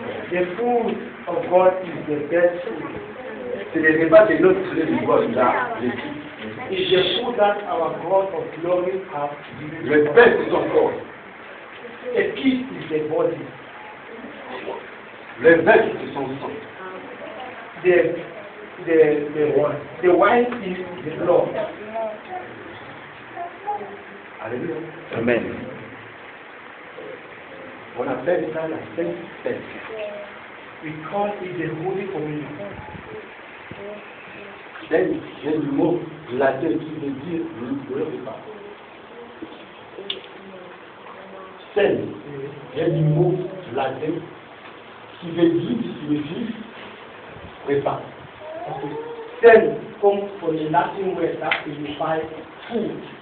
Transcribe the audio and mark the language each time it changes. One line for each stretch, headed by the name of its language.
English: The food of God is the best food.
French: C'est le repas que notre Seigneur nous voit là.
English: It's the food that our God of glory has given.
French: Le pain, c'est son corps.
English: A piece is the body.
French: Le vin, c'est son sang.
English: The wine is the blood.
French: Alléluia. Amen. On appelle ça la Sainte Fête.
English: We call it the Holy Communion.
French: C'est le mot latin qui veut dire le repas. C'est le mot latin qui veut dire, qui signifie repas.
English: Then comes from the Latin word that signifies food.